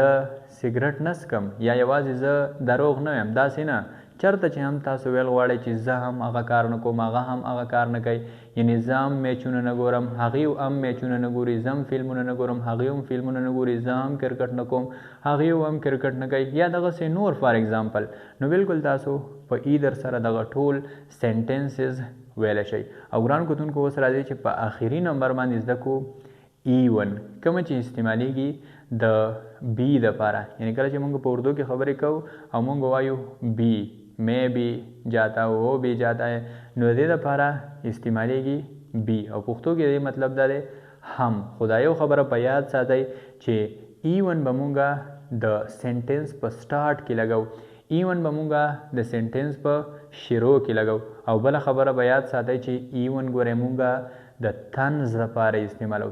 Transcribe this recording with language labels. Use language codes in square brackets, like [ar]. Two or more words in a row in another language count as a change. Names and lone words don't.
[ps] سیګرټ نه څکم یا یوازې زه دروغ نه یم، داسې نه، چېرته چې هم تاسو ویل غواړئ چې زه هم هغه کار نه کوم هغه هم هغه کار نه کوي، یعنی زه هم میچونه نه ګورم هغې هم میچونه نه ګوري، زه هم فلمونه نه ګورم هغې هم فلمونه نه ګوري، زه هم کرکټ نه کوم هغې هم کرکټ نه کوي، یا دغسې نور [en] for example, [ps] نو بالکل تاسو په ایدر سره دغه ټول سنټنسز ویلی شئ. او ګران کتونکو اوس راځي چې په آخري نمبر باندې زده کو ایون، کومه چې استعمالیږي د بی دپاره، یعنی کله چې مونږ په اردو کې خبرې کوو او مونږ وایو [ur] بی میں بھی جاتا ہوں وہ بھی جاتا ہے، [ps] نو د دې دپاره استعمالیږي بی، او پښتو کې دې مطلب دا دی هم. خدایو خبره په یاد ساتئ چې ایون به مونږه د سنټنس په سٹارټ کې لګو، ایون به مونږه د سنټنس په شروع کې لګو، او بله خبره به یاد ساتئ چې ایون ګورئ مونږه د طنز لپاره استعمالو.